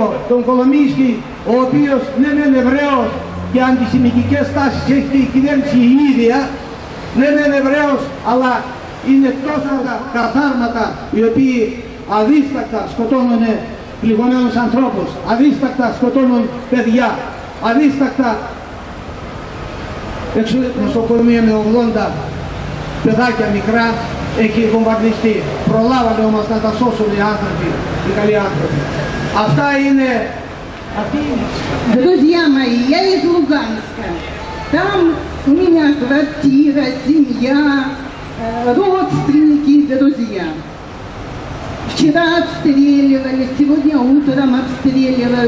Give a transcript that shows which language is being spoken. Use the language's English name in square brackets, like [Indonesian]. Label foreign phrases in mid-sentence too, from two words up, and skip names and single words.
[Greek] τον Κολομίσκι, ο οποίος ναι μεν Εβραίος και αντισημιτικές τάσεις έχει η κυβέρνηση η ίδια, ναι μεν Εβραίος, αλλά είναι τόσα καθάρματα οι οποίοι αδίστακτα σκοτώνουν πληγωμένους ανθρώπους, αδίστακτα σκοτώνουν παιδιά, αδίστακτα νοσοκομεία με 80 παιδάκια μικρά έχει βομβαρδιστεί. Προλάβαμε όμως να τα σώσουν οι άνθρωποι, οι καλοί άνθρωποι. Αυτά είναι... [Russian] Друзья мои, я из Луганска. Там у меня квартира, семья, родственники и друзья. Вчера обстреливали, сегодня утром обстреливают.